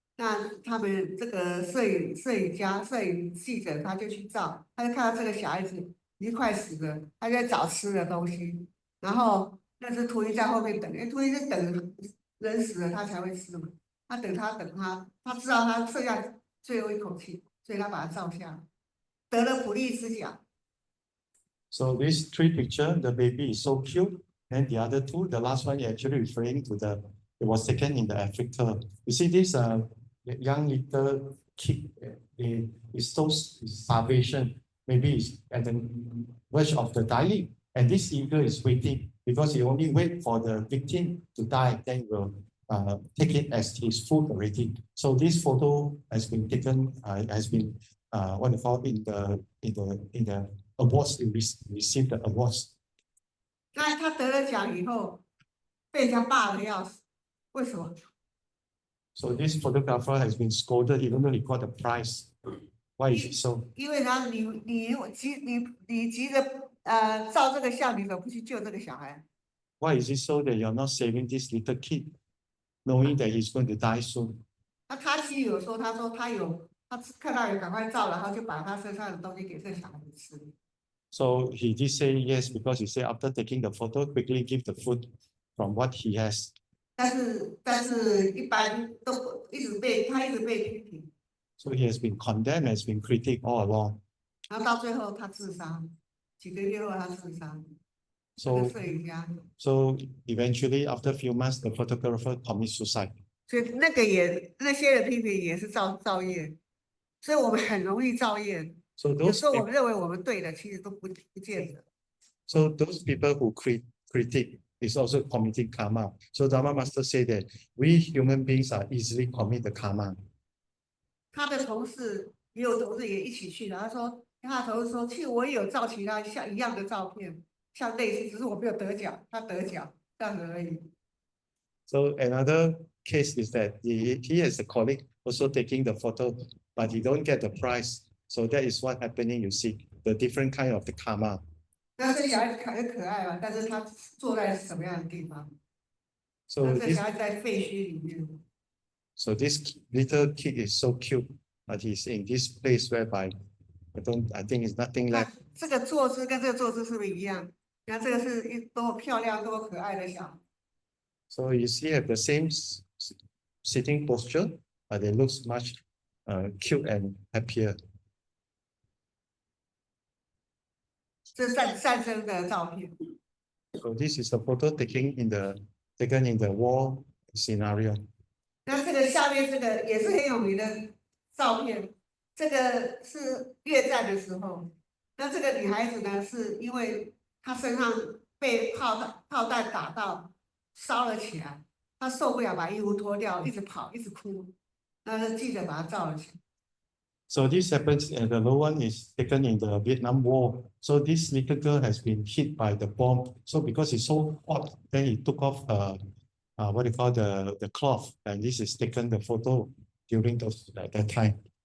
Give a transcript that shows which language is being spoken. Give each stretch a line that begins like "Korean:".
Chinese: 那他们这个摄影记者他就去照，他就看到这个小孩子已经快死了，他在找吃的东西，然后那只秃鹰在后面等，因为秃鹰是等人死了他才会吃嘛，他等他，他知道他剩下最后一口气，所以他把它照下来。得了普利兹奖。
English: So these three pictures, the baby is so cute, and the other two, the last one actually referring to it was taken in the Africa. You see this young little kid, is so starvation, maybe it's at the verge of the dying, and this eagle is waiting because he only wait for the victim to die, then will take it as his food already. So this photo has been taken, what do you call in the awards, received the awards.
Chinese: 那他得了奖以后，被人家骂的要死，为什么？
English: So this photographer has been scolded even though he got the prize. Why is it so?
Chinese: 因为他你急着照这个相，你怎么不去救这个小孩？
English: Why is it so that you're not saving this little kid, knowing that he's going to die soon?
Chinese: 那他其实有说，他看到有赶快照，然后就把他身上的东西给这小孩子吃。
English: So he did say yes because he said after taking the photo, quickly give the food from what he has.
Chinese: 但是一般都一直被批评。
English: So he has been condemned, has been critiqued all along.
Chinese: 然后到最后他自杀，几个月后他自杀。
English: So
Chinese: 摄影家。
English: So eventually, after a few months, the photographer commits suicide.
Chinese: 所以那些人批评也是造业，所以我们很容易造业。
English: So
Chinese: 有时候我们认为我们对的，其实都不见得。
English: So those people who critique is also committing karma. So Dharma Master say that we human beings are easily commit the karma.
Chinese: 他的同事也一起去的，他同事说，其实我也有照其他像一样的照片，像类似，只是我没有得奖，他得奖这样子而已。
English: So another case is that he has a colleague also taking the photo, but he don't get the prize. So that is what happening. You see the different kind of the karma.
Chinese: 那这小孩子很可爱嘛，但是他坐在什么样的地方？
English: So
Chinese: 那这
English: this
Chinese: 小孩子在废墟里面。
English: So this little kid is so cute, but he's in this place whereby I think it's nothing left.
Chinese: 这个坐姿跟这个坐姿是不是一样？你看这个是多么漂亮、多么可爱的小孩。
English: So you see, have the same sitting posture, but it looks much cute and happier.
Chinese: 这是战争的照片。
English: So this is a photo taken in the war scenario.
Chinese: 那这个下面这个也是很有名的照片，这个是越战的时候。那这个女孩子呢，是因为她身上被炮弹打到烧了起来，她受不了，把衣服脱掉，一直跑，一直哭。那记者把她照了起来。
English: So this happens, and the low one is taken in the Vietnam War. So this little girl has been hit by the bomb. So because it's so hot, then he took off what do you call the cloth, and this is taken the photo during that time.